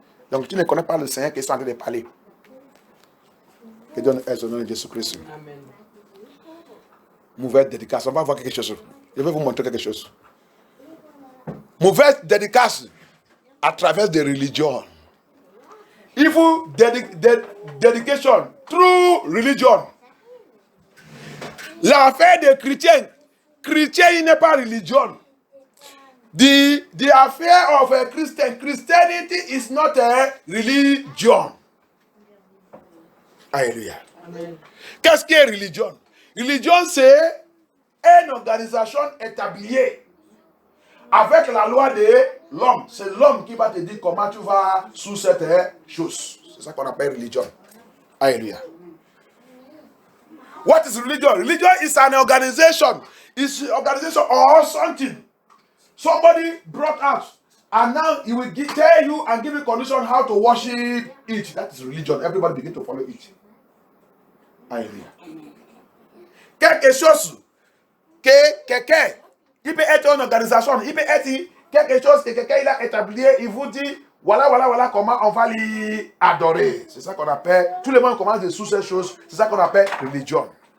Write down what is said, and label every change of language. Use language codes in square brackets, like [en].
[fr] Donc tu ne connais pas le Seigneur qui est en train de parler. Que Dieu est au nom de Jésus-Christ. Amen. Mauvaise dédicace. On va voir quelque chose. Je vais vous montrer quelque chose. Mauvaise dédicace à travers des religions. [en] Evil dedication through religion. [fr] L'affaire des chrétiens. Chrétien, il n'est pas religion. [en] The affair of a Christian. Christianity is not a religion. [fr] Alléluia. Qu'est-ce qu'est religion? Religion, c'est une organisation établie avec la loi de l'homme. C'est l'homme qui va te dire comment tu vas sous cette chose. C'est ça qu'on appelle religion. Alléluia. [en] What is religion? Religion is an organization. It's an organization or something. Somebody brought out And now he will tell you and give you condition how to worship it. That is religion. Everybody begin to follow it. Hallelujah. [fr] Quelque chose que quelqu'un, il peut être une organisation, il peut être quelque chose que quelqu'un il a établi, il vous dit, voilà comment on va l'y adorer. C'est ça qu'on appelle, tout le monde commence de sous ces choses, c'est ça qu'on appelle religion.